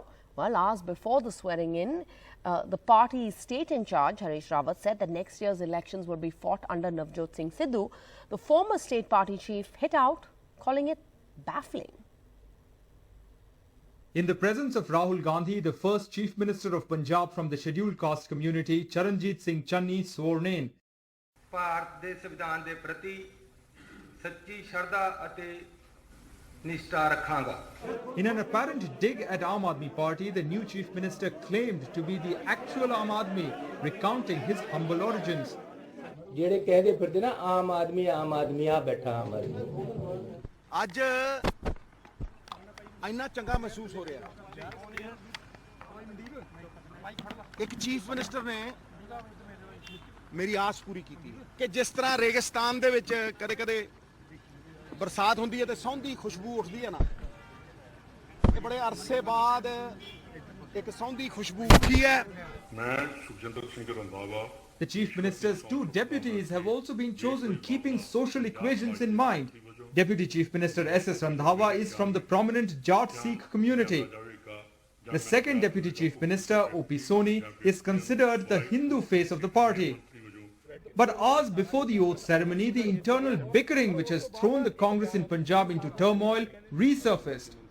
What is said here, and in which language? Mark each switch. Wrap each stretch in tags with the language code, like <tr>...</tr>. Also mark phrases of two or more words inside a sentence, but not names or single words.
<en>Well, hours before the swearing in, the party's state in charge, Naresh Rawat, said that next year's elections will be fought under Navjot Singh Sidhu. The former state party chief hit out, calling it baffling. In the presence of Rahul Gandhi, the first Chief Minister of Punjab from the scheduled caste community, Charanjit Singh Channi, sworn in.</en> <pa>ਭਾਰਤ ਦੇ ਸੰਵਿਧਾਨ ਦੇ ਪ੍ਰਤੀ ਸੱਚੀ ਸ਼ਰਧਾ ਅਤੇ ਨਿਸ਼ਠਾ ਰੱਖਾਂਗਾ.</pa> <en>In an apparent dig at Aam Aadmi Party, the new Chief Minister claimed to be the actual Aam Aadmi, recounting his humble origins.</en> <pa>ਜਿਹੜੇ ਕਹਿੰਦੇ ਫਿਰਦੇ ਨਾ ਆਮ ਆਦਮੀ ਆ ਬੈਠਾ ਆਮ ਆਦਮੀ. ਅੱਜ ਇੰਨਾ ਚੰਗਾ ਮਹਿਸੂਸ ਹੋ ਰਿਹਾ. ਇੱਕ ਚੀਫ ਮਿਨਿਸਟਰ ਨੇ ਮੇਰੀ ਆਸ ਪੂਰੀ ਕੀਤੀ ਕਿ ਜਿਸ ਤਰ੍ਹਾਂ ਰੇਗਿਸਤਾਨ ਦੇ ਵਿੱਚ ਕਦੇ-ਕਦੇ ਬਰਸਾਤ ਹੁੰਦੀ ਹੈ ਤੇ ਸੌਂਦੀ ਖੁਸ਼ਬੂ ਉੱਠਦੀ ਹੈ ਨਾ, ਇਹ ਬੜੇ ਅਰਸੇ ਬਾਅਦ ਇੱਕ ਸੌਂਦੀ ਖੁਸ਼ਬੂ ਉੱਠੀ ਹੈ. ਮੈਂ ਸੁਖਜਿੰਦਰ ਸਿੰਘ ਰੰਧਾਵਾ.</pa> <en>The Chief Minister's two deputies have also been chosen keeping social equations in mind. Deputy Chief Minister S.S. Randhawa is from the prominent Jat Sikh community. The second Deputy Chief Minister, O.P. Soni, is considered the Hindu face of the party. But hours before the oath ceremony, the internal bickering which has thrown the Congress in Punjab into turmoil resurfaced.</en>